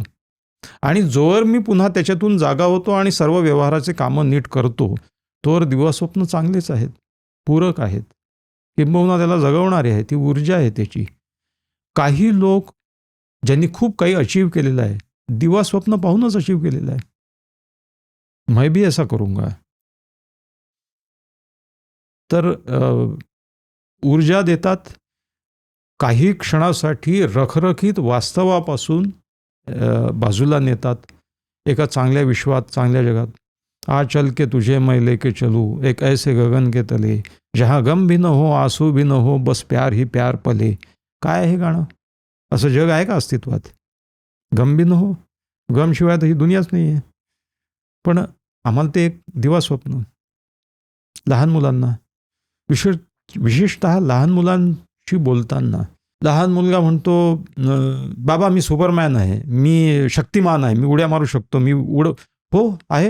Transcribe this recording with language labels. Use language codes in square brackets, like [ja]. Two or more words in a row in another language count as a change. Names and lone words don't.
[mr] आणि जोवर मी पुन्हा त्याच्यातून जागा होतो आणि सर्व व्यवहाराचे कामं नीट करतो, तोवर दिवा स्वप्न चांगलेच आहेत, पूरक आहेत, किंबहुना त्याला जगवणारे आहे. ती ऊर्जा आहे त्याची. काही लोक ज्यांनी खूप काही अचीव केलेलं आहे, दिवा स्वप्न पाहूनच अचीव केलेलं आहे. [hi] मैं भी ऐसा करूंगा. [mr] तर ऊर्जा देतात, काही क्षणासाठी रखरखीत वास्तवापासून बाजूला नेतात. एका चांगल्या विश्वात, चांगल्या जगात. [hi] आ चल के तुझे मैं लेके चलूं एक ऐसे गगन के तले जहाँ गम भी न हो, आंसू भी न हो, बस प्यार ही प्यार पले. [mr] काय आहे गाणं? असं जग आहे का अस्तित्वात? [hi] गम भी न हो, [mr] गमशिवाय तर ही दुनियाच नाही आहे. पण आम्हाला ते एक दिवा स्वप्न. लहान मुलांना, विशेषतः लहान मुलांशी बोलताना, लहान मुलगा म्हणतो, बाबा मी सुपरमॅन आहे, मी शक्तिमान आहे, मी उड्या मारू शकतो, मी हो आहे.